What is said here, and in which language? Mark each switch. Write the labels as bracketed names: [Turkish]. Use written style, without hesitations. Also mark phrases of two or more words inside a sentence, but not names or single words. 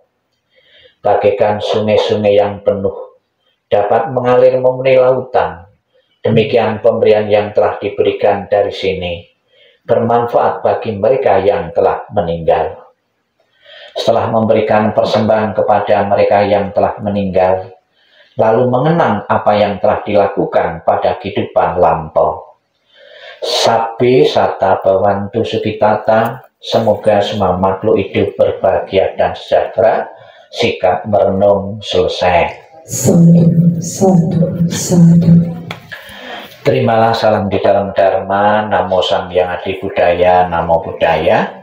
[Indonesian] Bagaikan sungai-sungai yang penuh dapat mengalir memenuhi lautan, demikian pemberian yang telah diberikan dari sini bermanfaat bagi mereka yang telah meninggal. Setelah memberikan persembahan kepada mereka yang telah meninggal, lalu mengenang apa yang telah dilakukan pada kehidupan lampau. [Pali] Sabbe sata bhavantu sukhitata, [Indonesian] semoga semua makhluk hidup berbahagia dan sejahtera. Sikap merenung selesai. Sadu. Terimalah salam di dalam Dharma. [Kawi] Namo Sang Hyang Adi Budaya. [Pali] Namo Buddhaya.